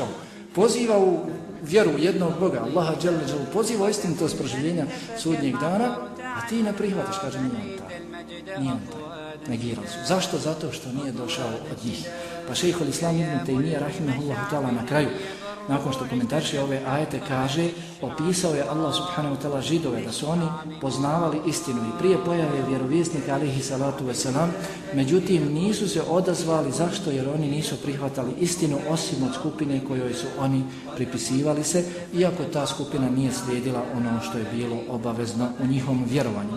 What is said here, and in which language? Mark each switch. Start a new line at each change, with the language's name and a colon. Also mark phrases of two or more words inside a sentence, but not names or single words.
Bosnian: Poziva u vjeru jednog Boga, Allaha
Arabic: جل جلاله,
Bosnian: poziva istinitost proživljenja sudnjeg dana, a ti ne prihvataš, kaže nije on taj. Nije on taj. Negirali su. Zašto? Zato što nije došao od njih. Pa šejhul Islam ibn Tejmije
Arabic: رحمه الله تعالى
Bosnian: na kraju, nakon što komentarše ove ajete, kaže, opisao je Allah
Arabic: سبحانه وتعالى
Bosnian: Židove da su oni poznavali istinu i prije pojave vjerovjesnika
Arabic: عليه الصلاة والسلام,
Bosnian: međutim nisu se odazvali. Zašto? Jer oni nisu prihvatali istinu osim od skupine kojoj su oni pripisivali se, iako ta skupina nije slijedila ono što je bilo obavezno u njihovom vjerovanju.